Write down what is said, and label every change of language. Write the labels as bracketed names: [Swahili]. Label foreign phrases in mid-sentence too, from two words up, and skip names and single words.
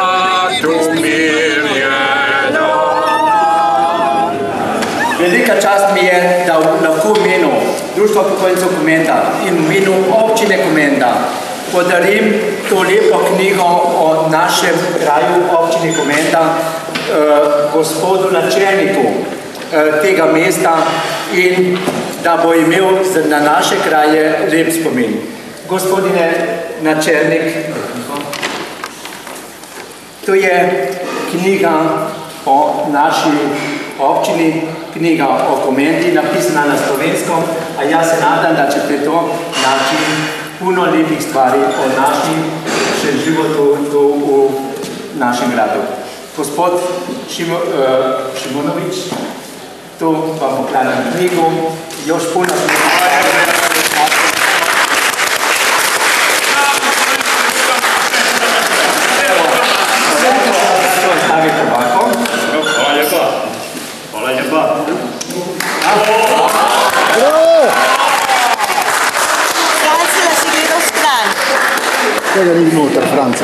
[Slovenian] Velika čast mi je, da lahko v imenu Društva upokojencev Komenda in v imenu občine Komenda podarim to lepo knjigo o našem kraju, občini Komenda, gospodu načelniku tega mesta, in da bo imel na naše kraje lep spomin. [Croatian] Gospodine načelnik, to je knjiga o naši občini, knjiga o Komendi, napisana na slovenskom, a jaz se nadam, da ćete to naći puno lepih stvari o našem životu tu v našem gradu. Gospod Šimonovič, tu vam poklanjam knjigu, još puno [Slovenian] Tega ni noter, Franca.